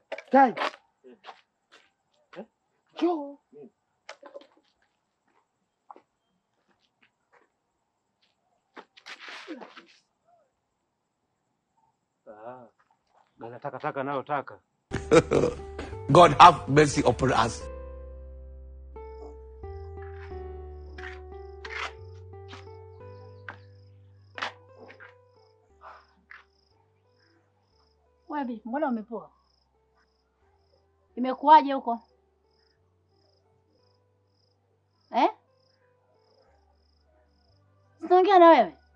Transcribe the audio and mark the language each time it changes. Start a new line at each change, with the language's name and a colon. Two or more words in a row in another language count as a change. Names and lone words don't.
Swahili: Tai. Jo. Bana taka nayo taka.
English: God have mercy upon us.
Swahili: Wewe mbona umepoa? Imekuwaje huko? Sinaongea na wewe.